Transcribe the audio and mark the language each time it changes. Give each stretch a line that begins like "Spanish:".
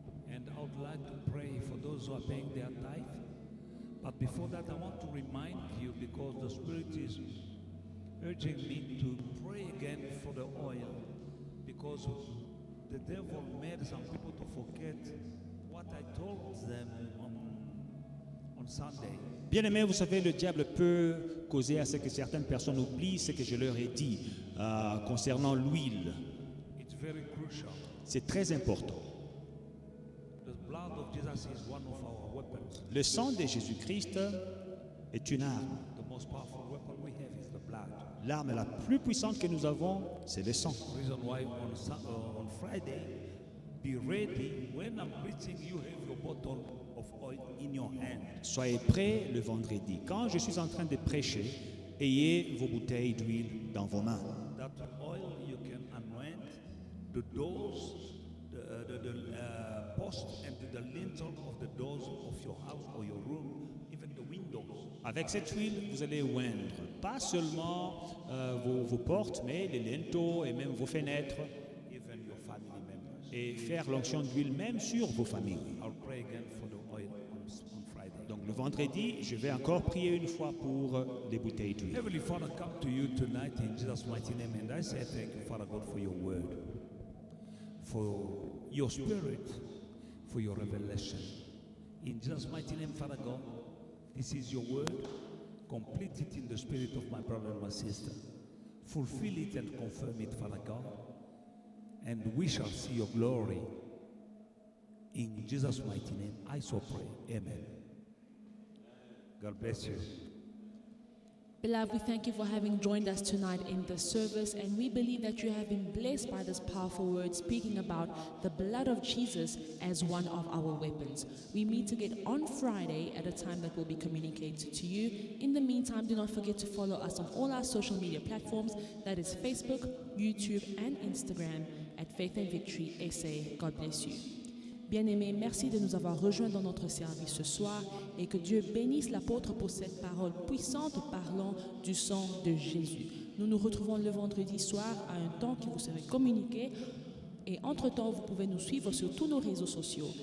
English: And I would like to pray for those who are paying their tithe. But before that, I want to remind you, because the Spirit is urging me to pray again for the oil. Because the devil made some people to forget what I told them on Sunday.
French: Bien-aimés, vous savez, le diable peut causer à ce que certaines personnes oublient ce que je leur ai dit concernant l'huile.
English: It's very crucial.
French: C'est très important.
English: The blood of Jesus is one of our weapons.
French: Le sang de Jésus-Christ est une arme.
English: The most powerful weapon we have is the blood.
French: L'arme la plus puissante que nous avons, c'est le sang.
English: The reason why on Friday, be ready. When I'm preaching, you have your bottle of oil in your hand.
French: Soyez prêts le vendredi. Quand je suis en train de prêcher, ayez vos bouteilles d'huile dans vos mains.
English: That oil you can anoint the doors, the post and the lintel of the doors of your house or your room, even the windows.
French: Avec cette huile, vous allez oindre pas seulement vos portes, mais les linteaux et même vos fenêtres,
English: Even your family members.
French: et faire l'onction d'huile même sur vos familles.
English: I'll pray again for the oil on Friday.
French: Donc le vendredi, je vais encore prier une fois pour les bouteilles d'huile.
English: Heavenly Father, come to you tonight in Jesus' mighty name, and I say thank you, Father God, for your word, for your spirit, for your revelation. In Jesus' mighty name, Father God, this is your word. Complete it in the spirit of my brother and my sister. Fulfill it and confirm it, Father God. And we shall see your glory. In Jesus' mighty name, I so pray. Amen. God bless you. Beloved, we thank you for having joined us tonight in this service, and we believe that you have been blessed by this powerful word speaking about the blood of Jesus as one of our weapons. We meet again on Friday at a time that will be communicated to you. In the meantime, do not forget to follow us on all our social media platforms, that is Facebook, YouTube, and Instagram at Faith and Victory SA. God bless you.
French: Bien-aimés, merci de nous avoir rejoints dans notre service ce soir, et que Dieu bénisse l'apôtre pour cette parole puissante parlant du sang de Jésus. Nous nous retrouvons le vendredi soir à un temps qui vous sera communiqué, et entre-temps, vous pouvez nous suivre sur tous nos réseaux sociaux.